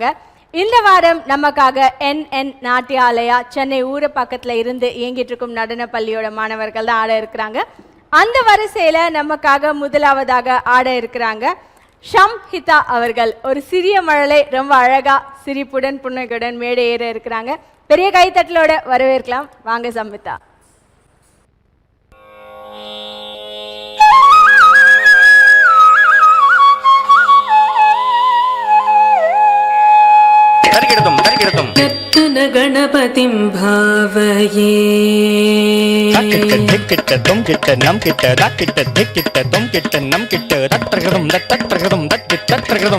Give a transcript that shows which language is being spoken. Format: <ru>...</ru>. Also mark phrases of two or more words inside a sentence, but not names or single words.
<ta>இந்த வாரம் நமக்காக NN நாட்டியாலயா சென்னை ஊர பக்கத்தில் இருந்து இயங்கிட்டு இருக்கும் நடன பள்ளியோட மாணவர்கள் தான் ஆட இருக்கிறாங்க. அந்த வரிசையில் நமக்காக முதலாவதாக ஆட இருக்கிறாங்க ஷம்ஹிதா அவர்கள். ஒரு சிறிய மழலை ரொம்ப அழகா சிரிப்புடன் புன்னகையுடன் மேடை ஏற இருக்கிறாங்க. பெரிய கைத்தட்டலோட வரவேற்கலாம். வாங்க சம்ஹிதா.</ta> <sa>गणपतिं भावये किट्ट तुम किट्ट नम किट्ट दा किट्ट धिक किट्ट तुम किट्ट नम किट्ट तत्रगदम तत्रगदम तत्रगदम</sa>